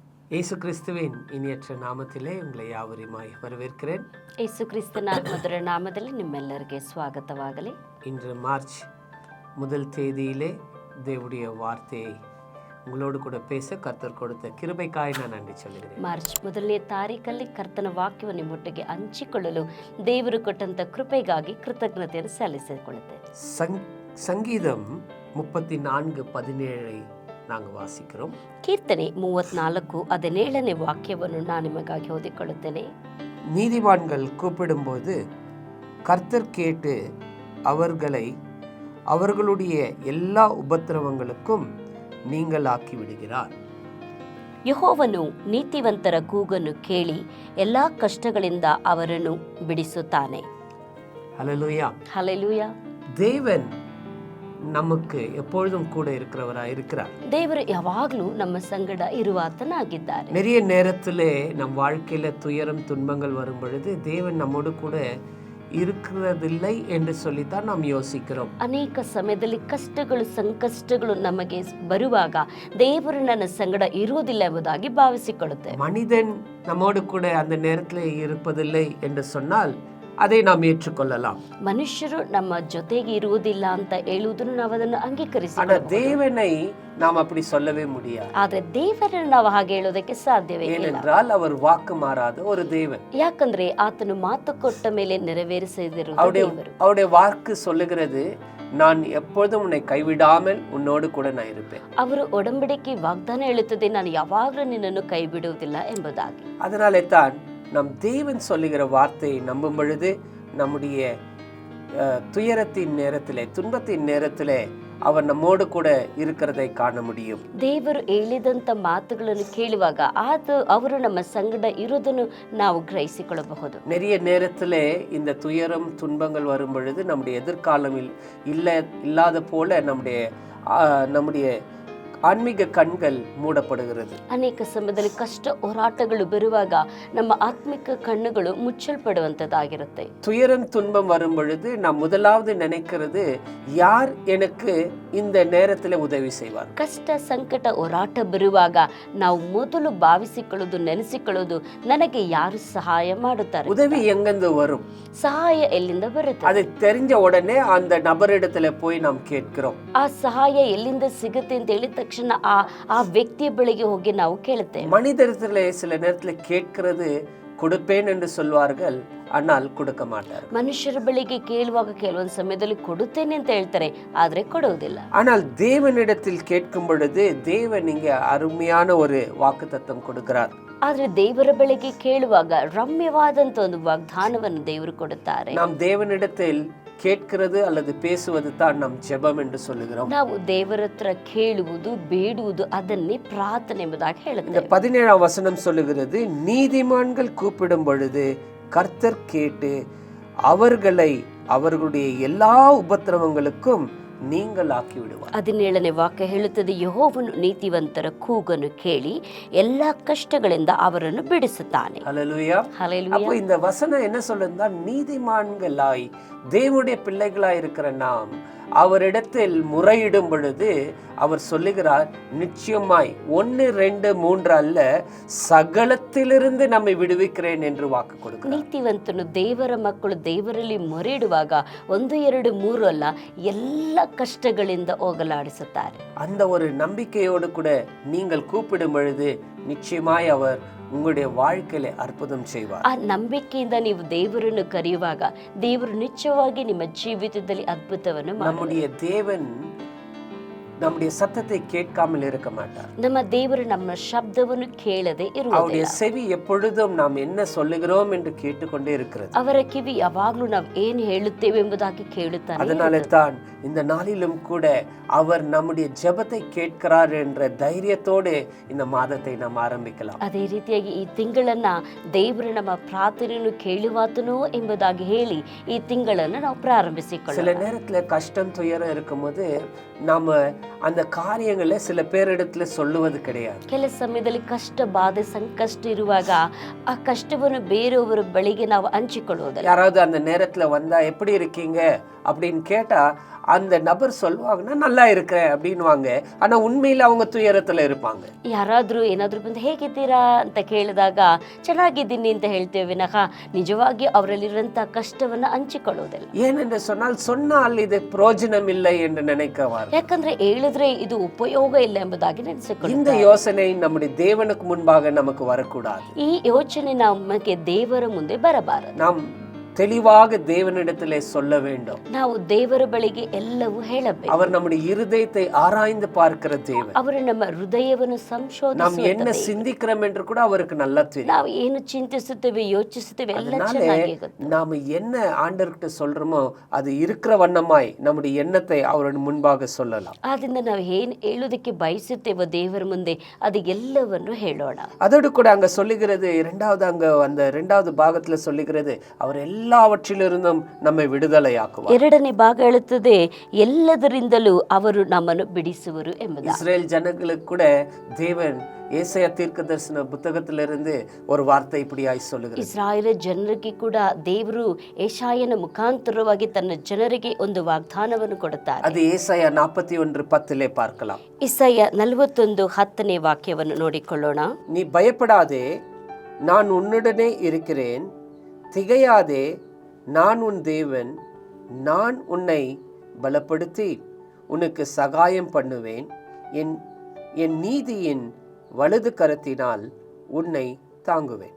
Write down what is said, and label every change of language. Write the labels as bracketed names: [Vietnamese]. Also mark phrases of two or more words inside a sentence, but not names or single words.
[Tamil] இயேசு கிறிஸ்துவின் இனியற்ற ನಾಮத்திலே உங்களை ಯಾವರಿಮಾಯಿ வரவேற்கிறேன். [Kannada] ಯೇಸು ಕ್ರಿಸ್ತನ ಮಧುರ ನಾಮದಲ್ಲಿ ನಿಮ್ಮೆಲ್ಲರಿಗೆ ಸ್ವಾಗತವಾಗಲಿ. [Tamil] இன்று மார்ச் முதல் தேதியிலே தேவனுடைய வார்த்தையை உங்களோடு கூட பேச கர்த்தர் கொடுத்த கிருபைக்காய் நான் நன்றி சொல்கிறேன். [Kannada] ಮಾರ್ಚ್ ಮೊದಲನೇ ತಾರೀಕಲ್ಲಿ ಕರ್ತನ ವಾಕ್ಯವನ್ನು ನಿಮ್ಮೊಟ್ಟಿಗೆ ಹಂಚಿಕೊಳ್ಳಲು ದೇವರು ಕೊಟ್ಟಂತ ಕೃಪೆಗಾಗಿ ಕೃತಜ್ಞತೆಯನ್ನು ಸಲ್ಲಿಸಿಕೊಳ್ಳುತ್ತೇವೆ. [Tamil] சங்கீதம் 34:17 நாங்கள் வாசிக்கிறோம். [Kannada] ಕೀರ್ತನೆ 34:17 ವಾಕ್ಯವನ್ನು ನಾನು ನಿಮಗಾಗಿ ಓದಿಕೊಳ್ಳುತ್ತೇನೆ. [Tamil] நீதிமான்கள் கூப்பிடும்போது கர்த்தர் கேட்டு அவர்களை அவர்களுடைய எல்லா உபத்திரவங்களுக்கும் நீங்களாக்கி விடுகிறார். [Kannada] ಯೆಹೋವನು ನೀತಿವಂತರ ಕೂಗನ್ನು ಕೇಳಿ ಎಲ್ಲಾ ಕಷ್ಟಗಳಿಂದ ಅವರನ್ನು ಬಿಡಿಸುತ್ತಾನೆ. [Tamil] ஹல்லேலூயா. [Kannada] ಹಲ್ಲೆಲೂಯಾ. [Tamil] தேவன் நமக்கு எப்பொழுதும் கூட இருக்கிறவராக இருக்கிறார். [Kannada] ದೇವರು ಯಾವಾಗಲೂ ನಮ್ಮ ಸಂಗಡ ಇರುವಾತನಾಗಿದ್ದಾರೆ. [Tamil] நிறைய நேரத்திலே நம் வாழ்க்கையில துயரம் துன்பங்கள் வரும் பொழுது தேவன் நம்மோடு கூட இருக்கிறதில்லை என்று சொல்லித்தான் நாம் யோசிக்கிறோம். [Kannada] ಅನೇಕ ಸಮಯದಲ್ಲಿ ಕಷ್ಟಗಳು ಸಂಕಷ್ಟಗಳು ನಮಗೆ ಬರುವಾಗ ದೇವರು ನನ್ನ ಸಂಗಡ ಇರುವುದಿಲ್ಲ ಎಂಬುದಾಗಿ ಭಾವಿಸಿಕೊಳ್ಳುತ್ತೇವೆ. [Tamil] மனிதன் நம்மோடு கூட அந்த நேரத்தில் இருப்பதில்லை என்று சொன்னால் அதை நாம் ஏற்றுக்கொள்ளலாம். [Kannada] ಮನುಷ್ಯರು ನಮ್ಮ ಜೊತೆಗೆ ಇರುವುದಿಲ್ಲ ಅಂತ ಹೇಳುವುದನ್ನು ನಾವು ಅದನ್ನು [Tamil] ஆனா [Kannada] ಅಂಗೀಕರಿಸಬಹುದು. [Tamil] தேவனை நாம் அப்படி சொல்லவே முடியாது. [Kannada] ಆದ್ರೆ ದೇವರನ್ನು ನಾವು ಹಾಗೆ ಹೇಳೋದಕ್ಕೆ ಸಾಧ್ಯವೇ ಇಲ್ಲ. [Tamil] ஏனென்றால் அவர் வாக்கு மாறாத ஒரு தேவன். [Kannada] ಯಾಕಂದ್ರೆ ಆತನು ಮಾತು ಕೊಟ್ಟ ಮೇಲೆ ನೆರವೇರಿಸದಿರುವುದು ದೇವರು. [Tamil] அவருடைய வாக்கு சொல்லுகிறது, நான் எப்பொழுதும் உன்னை கைவிடாமல் உன்னோடு கூட நான் இருப்பேன். [Kannada] ಅವರು ಒಡಂಬಡಿಕೆ ವಾಗ್ದಾನ ಹೇಳುತ್ತದೆ, ನಾನು ಯಾವಾಗಲೂ ನಿನ್ನನ್ನು ಕೈ ಬಿಡುವುದಿಲ್ಲ ಎಂಬುದಾಗಿ. [Tamil] அதனாலே தான் நம் தேவன் சொல்லுகிற வார்த்தையை நம்பும் பொழுது நம்முடைய துயரத்தின் நேரத்திலே துன்பத்தின் நேரத்திலே அவர் நம்மோடு கூட இருக்கிறதை காண முடியும். [Kannada] ದೇವರು ಹೇಳಿದಂತ ಮಾತುಗಳನ್ನು ಕೇಳುವಾಗ ಅವರು ನಮ್ಮ ಸಂಗಡ ಇರುವುದನ್ನು ನಾವು ಗ್ರಹಿಸಿಕೊಳ್ಳಬಹುದು. [Tamil] நிறைய நேரத்திலே இந்த துயரம் துன்பங்கள் வரும் பொழுது நம்முடைய எதிர்காலம் இல்லாத போல நம்முடைய ஆன்மீக கண்கள் மூடப்படுகிறது. [Kannada] ಅನೇಕ ಸಮಯದಲ್ಲಿ ಕಷ್ಟ ಹೋರಾಟಗಳು ಬರುವಾಗ ನಮ್ಮ ಆತ್ಮಿಕ ಕಣ್ಣುಗಳು ಮುಚ್ಚಲ್ಪಡುವಂತದ್ದಾಗಿರುತ್ತೆ. [Tamil] துயரம் துன்பம் வரும் பொழுது நாம் முதலாவது நினைக்கிறது, யார் எனக்கு இந்த நேரத்தில் உதவி செய்வார். [Kannada] ಕಷ್ಟ ಸಂಕಟ ಹೋರಾಟ ಬರುವಾಗ ನಾವು ಮೊದಲು ಭಾವಿಸಿಕೊಳ್ಳೋದು ನೆನೆಸಿಕೊಳ್ಳೋದು, ನನಗೆ ಯಾರು ಸಹಾಯ ಮಾಡುತ್ತಾರೆ. [Tamil] உதவி எங்கிருந்து வரும்? [Kannada] ಸಹಾಯ ಎಲ್ಲಿಂದ ಬರುತ್ತೆ? [Tamil] அது தெரிஞ்ச உடனே அந்த நபரிடத்துல போய் நாம் கேட்கிறோம். [Kannada] ಆ ಸಹಾಯ ಎಲ್ಲಿಂದ ಸಿಗುತ್ತೆ ಅಂತ ಹೇಳಿದ ತಕ್ಷಣ ಆ ವ್ಯಕ್ತಿಯ ಬಳಿಗೆ ಹೋಗಿ ನಾವು ಕೇಳುತ್ತೇವೆ. [Tamil] மனிதரிடத்துல சில நேரத்துல கேட்கிறது கொடுப்பேன் என்று சொல்வார்கள், ஆனால் கொடுக்க மாட்டார். [Kannada] ಮನುಷ್ಯರ ಬಳಿಗೆ ಕೇಳುವಾಗ ಕೆಲವೊಂದು ಸಮಯದಲ್ಲಿ ಕೊಡುತ್ತೇನೆ ಅಂತ ಹೇಳ್ತಾರೆ, ಆದ್ರೆ ಕೊಡುವುದಿಲ್ಲ. [Tamil] ஆனால் தேவனிடத்தில் கேட்கும் பொழுது தேவன் இங்கே அருமையான ஒரு வாக்குத்தத்தம் கொடுக்கிறார். [Kannada] ಆದ್ರೆ ದೇವರ ಬಳಿಗೆ ಕೇಳುವಾಗ ರಮ್ಯವಾದಂತ ಒಂದು ವಾಗ್ದಾನವನ್ನು ದೇವರು ಕೊಡುತ್ತಾರೆ. [Tamil] நாம் தேவனிடத்தில் கேட்கிறது அல்லது பேசுவது தான் நம் ஜெபம் என்று சொல்லுகிறோம். [Kannada] ನಾವು ದೇವರ ಹತ್ರ ಕೇಳುವುದು ಬೇಡುವುದು ಅದನ್ನೇ ಪ್ರಾರ್ಥನೆ ಎಂಬುದಾಗಿ [Tamil] இந்த [Kannada] ಹೇಳುತ್ತೇವೆ. [Tamil] 17ஆம் வசனம் சொல்லுகிறது, நீதிமான்கள் கூப்பிடும் பொழுது கர்த்தர் கேட்டு அவர்களை அவர்களுடைய எல்லா உபத்திரவங்களுக்கும் நீங்கள் ஆக்கி விடுவார். [Kannada] 17ನೇ ವಾಕ್ಯ ಹೇಳುತ್ತದೆ, ಯೆಹೋವನು ನೀತಿವಂತರ ಕೂಗನ್ನು ಕೇಳಿ ಎಲ್ಲಾ ಕಷ್ಟಗಳಿಂದ ಅವರನ್ನು ಬಿಡಿಸುತ್ತಾನೆ. [Tamil] ஹல்லேலூயா. [Kannada] ಹಲ್ಲೆಲೂಯಾ. [Tamil] அப்போ இந்த வசனம் என்ன சொல்லுதுன்னா, நீதிமான்களாய் தேவனுடைய பிள்ளைகளாய் இருக்கிற நாம் அவரிடத்தில் முறையிடும் பொழுது அவர் சொல்லுகிறார், நிச்சயமாய் 1, 2, 3 அல்ல, சகலத்திலிருந்து நம்மை விடுவிக்கிறேன் என்று வாக்கு கொடுக்கிறார். [Kannada] ನೀತಿವಂತನು ದೇವರ ಮಕ್ಕಳು ದೇವರಲ್ಲಿ ಮೊರೆಯಿಡುವಾಗ 1, 2, 3 ಅಲ್ಲ, ಎಲ್ಲ ಕಷ್ಟಗಳಿಂದ ಹೋಗಲಾಡಿಸುತ್ತಾರೆ. [Tamil] அந்த ஒரு நம்பிக்கையோடு கூட நீங்கள் கூப்பிடும் பொழுது நிச்சயமாய் அவர் உங்களுடைய வாழ்க்கையில அற்புதம் செய்வார். [Kannada] ಆ ನಂಬಿಕೆಯಿಂದ ನೀವು ದೇವರನ್ನು ಕರೆಯುವಾಗ ದೇವರು ನಿಜವಾಗಿ ನಿಮ್ಮ ಜೀವಿತದಲ್ಲಿ ಅದ್ಭುತವನ್ನು ಮಾಡುತ್ತಾರೆ. [Tamil] நம்முடைய தேவன் நம்முடைய சத்தத்தை கேட்காமல் இருக்க மாட்டார். [Kannada] ನಮ್ಮ ದೇವರು ನಮ್ಮ ಶಬ್ದವನ್ನು ಕೇಳದೆ [Tamil] அவருடைய [Kannada] ಇರುವುದಿಲ್ಲ. [Tamil] செவி எப்பொழுதும் நாம் என்ன சொல்லுகிறோம் என்று கேட்டுக்கொண்டே இருக்கிறது. [Kannada] ಅವರ ಕಿವಿ ಯಾವಾಗಲೂ ನಾವು ಏನು ಹೇಳುತ್ತೇವೆ ಎಂಬುದಾಗಿ ಕೇಳುತ್ತಾನೆ. [Tamil] அதனாலே தான் இந்த நாளிலும் கூட அவர் நம்முடைய ஜெபத்தை கேட்கிறார் என்ற தைரியத்தோடு இந்த மாதத்தை நாம் ஆரம்பிக்கலாம். [Kannada] ಅದೇ ರೀತಿಯಾಗಿ ಈ ತಿಂಗಳನ್ನ ದೇವರು ನಮ್ಮ ಪ್ರಾರ್ಥನೆಯನ್ನು ಕೇಳುವಾತನೋ ಎಂಬುದಾಗಿ ಹೇಳಿ ಈ ತಿಂಗಳನ್ನ ನಾವು [Tamil] சில [Kannada] ಪ್ರಾರಂಭಿಸಿಕೊಳ್ಳೋಣ. [Tamil] நேரத்துல கஷ்டம் துயரம் இருக்கும்போது நாம அந்த காரியங்களை சில பேரிடத்துல சொல்லுவது கிடையாது. [Kannada] ಕೆಲ ಸಮಯದಲ್ಲಿ ಕಷ್ಟ ಬಾಧೆ ಸಂಕಷ್ಟ ಇರುವಾಗ ಆ ಕಷ್ಟವನ್ನು ಬೇರೆಯವರ ಬಳಿಗೆ ನಾವು ಹಂಚಿಕೊಳ್ಳುವುದಿಲ್ಲ. [Tamil] யாராவது அந்த நேரத்துல வந்தா எப்படி இருக்கீங்க அப்படின்னு கேட்டா அந்த நபர் சொல்லுவாங்கன்னா நல்லா இருக்கிறேன் அப்படின்வாங்க, ஆனா உண்மையில அவங்க துயரத்துல இருப்பாங்க. [Kannada] ಯಾರಾದರೂ ಏನಾದರೂ ಬಂದು ಹೇಗಿದ್ದೀರಾ ಅಂತ ಕೇಳಿದಾಗ ಚೆನ್ನಾಗಿದ್ದೀನಿ ಅಂತ ಹೇಳ್ತೇವೆ ವಿನಃ ನಿಜವಾಗಿ ಅವರಲ್ಲಿರುವಂಥ ಕಷ್ಟವನ್ನು ಹಂಚಿಕೊಳ್ಳೋದಿಲ್ಲ. [Tamil] ஏனென்று சொன்னால் இது பிரயோஜனம் இல்லை என்று நினைக்கவார். [Kannada] ಯಾಕಂದ್ರೆ ಹೇಳಿದ್ರೆ ಇದು ಉಪಯೋಗ ಇಲ್ಲ ಎಂಬುದಾಗಿ ನೆನೆಸಿಕೊಳ್ಳುತ್ತಾರೆ. [Tamil] இந்த யோசனை நம்முடைய தேவனுக்கு முன்பாக நமக்கு வரக்கூடாது. [Kannada] ಈ ಯೋಚನೆ ನಮಗೆ ದೇವರ ಮುಂದೆ ಬರಬಾರದು. [Tamil] நாம் தெளிவாக தேவனிடத்திலே சொல்ல வேண்டும். [Kannada] ನಾವು ದೇವರ ಬಳಿಗೆ ಎಲ್ಲವೂ ಹೇಳಬೇಕು. [Tamil] அவர் நம்முடைய இருதயத்தை ஆராய்ந்து பார்க்கிற தேவன். [Kannada] ಅವರು ನಮ್ಮ ಹೃದಯವನ್ನು [Tamil] நாம் [Kannada] ಸಂಶೋಧಿಸುವ [Tamil] என்ன சிந்திக்கிறோம் என்று கூட அவருக்கு நல்லா தெரியும். [Kannada] ನಾವು ಏನು ಚಿಂತಿಸುತ್ತೇವೆ ಯೋಚಿಸುತ್ತೇವೆ ಎಲ್ಲ [Tamil] அதனால [Kannada] ಚೆನ್ನಾಗಿ ಗೊತ್ತು. [Tamil] நாம என்ன ஆண்டவர்கிட்ட சொல்றோமோ அது இருக்கிற வண்ணமாய் நம்முடைய எண்ணத்தை அவருடைய முன்பாக சொல்லலாம். [Kannada] ಆದ್ರಿಂದ ನಾವು ಏನು ಹೇಳುವುದಕ್ಕೆ ಬಯಸುತ್ತೇವೋ ದೇವರ ಮುಂದೆ ಅದು ಎಲ್ಲವನ್ನು ಹೇಳೋಣ. [Tamil] அதோடு கூட அங்க சொல்லுகிறது அந்த இரண்டாவது பாகத்துல சொல்லுகிறது அவர் எல்லாவற்றிலிருந்தும் நம்மை விடுதலையாக்குவார். [Kannada] ಎರಡನೇ ಭಾಗ ಹೇಳುತ್ತದೆ ಎಲ್ಲದರಿಂದಲೂ ಅವರು ನಮ್ಮನ್ನು ಬಿಡಿಸುವರು ಎಂಬುದಾಗಿ. [Tamil] இஸ்ரேல் ஜனங்களுக்கு கூட தேவன் ஏசாயா தீர்க்கதரிசன புத்தகத்திலிருந்து ஒரு வார்த்தை இப்படியாய் சொல்லுகிறது. [Kannada] ಇಸ್ರಾಯೇಲ್ ಜನರಿಗೆ ಕೂಡ ದೇವರು ಏಷಾಯನ ಮುಖಾಂತರವಾಗಿ ತನ್ನ ಜನರಿಗೆ ಒಂದು ವಾಗ್ದಾನವನ್ನು ಕೊಡುತ್ತಾರೆ. [Tamil] அது ஏசாயா 41:10 பார்க்கலாம். [Kannada] ಇಸಾಯ 41:10 ವಾಕ್ಯವನ್ನು ನೋಡಿಕೊಳ್ಳೋಣ. [Tamil] நீ பயப்படாதே, நான் உன்னுடனே இருக்கிறேன், திகையாதே, நான் உன் தேவன், நான் உன்னை பலப்படுத்தி உனக்கு சகாயம் பண்ணுவேன், என் நீதியின் வலது கரத்தினால் உன்னை தாங்குவேன்.